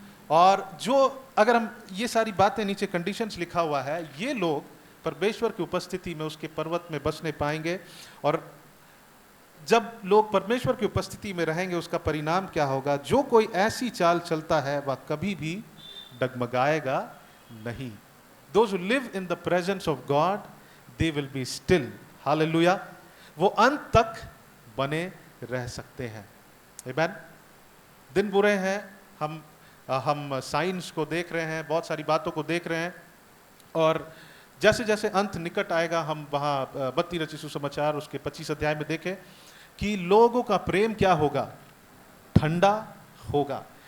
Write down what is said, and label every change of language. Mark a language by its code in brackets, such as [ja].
[hi] और जो, अगर हम ये सारी बातें, नीचे कंडीशंस लिखा हुआ है, ये लोग परमेश्वर की उपस्थिति में, उसके पर्वत में बसने पाएंगे। और जब लोग परमेश्वर की उपस्थिति में रहेंगे, उसका परिणाम क्या होगा? जो कोई ऐसी चाल चलता है, वह कभी भी डगमगाएगा नहीं। [en] Those who live in the presence of God, they will be still. Hallelujah. [hi] वो अंत तक बने रह सकते हैं। Amen. दिन बुरे हैं, हम हम साइंस को देख रहे हैं, बहुत सारी बातों को देख रहे हैं, और जैसे जैसे अंत निकट आएगा, हम वहाँ बत्ती रचित सुसमाचार उसके 25 अध्याय में देखें कि लोगों का प्रेम क्या होगा, ठंडा होगा।